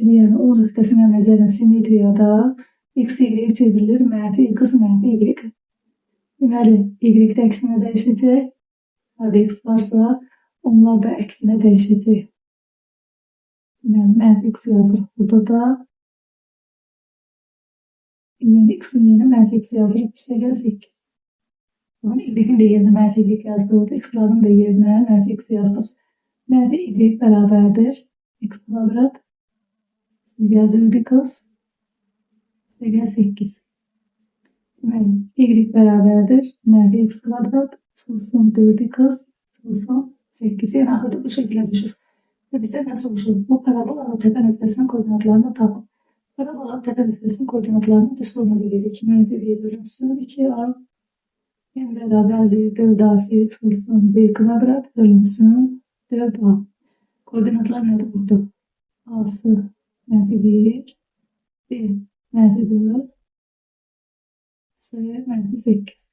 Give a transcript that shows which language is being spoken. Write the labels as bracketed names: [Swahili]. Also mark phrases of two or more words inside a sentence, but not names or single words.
[Azerbaijani] Yəni, O nöqtəsinə nəzərən simmetriyada x, y çevrilir, -x, -y. Deməli, y-də əksinə dəyişəcək. Harada x varsa, onlar da əksinə dəyişəcək. Deməli, -x yazırıq burada da. [Turkish] Yani x'in yerine mənfi x yazırıq. İşte 8. Sonra y'in de yerine mənfilik yazdırdık. X'ların da yerine mənfi x yazdık. Mənfi y beraberdir. X kvadrat. İşte 4x. İşte 8. Yani y beraberdir. Mənfi x kvadrat. [Azerbaijani] Çıxılsın 4x. Çıxılsın 8. [Turkish] Yani ahırda bu şekilde düşür. Ve bize ne soruşur? Bu parabolanın tepe noktasının koordinatlarını tapın. Parabolanın tepe noktasının koordinatlarını [Azerbaijani] düsturuna bilirik. Mənfi 1 bölünsün 2a. En beraberliği 4ac çıxılsın b kvadrat bölünsün 4a. [Turkish] Koordinatlar nedir burada? A'sı mənfi 1, b mənfi 4, c mənfi 8.